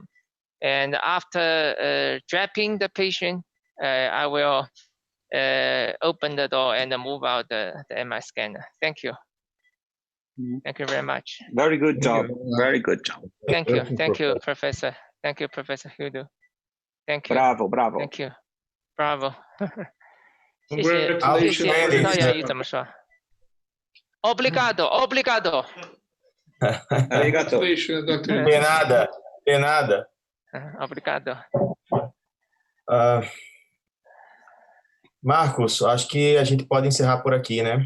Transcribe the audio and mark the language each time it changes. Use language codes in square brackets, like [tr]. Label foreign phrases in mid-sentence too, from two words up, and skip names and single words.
[en] And after draping the patient, I will open the door and move out the MRI scanner. Thank you. Thank you very much. Very good job. Very good job. Thank you. Thank you, Professor. Thank you, Professor Hudo. Thank you. Bravo, bravo. Thank you. Bravo. [zh] 谢谢，谢谢。道雅语怎么说 ？ [pt] Obrigado, obrigado. [ja] Arigato. [pt] De nada, de nada. Obrigado. Marcos, acho que a gente pode encerrar por aqui, né?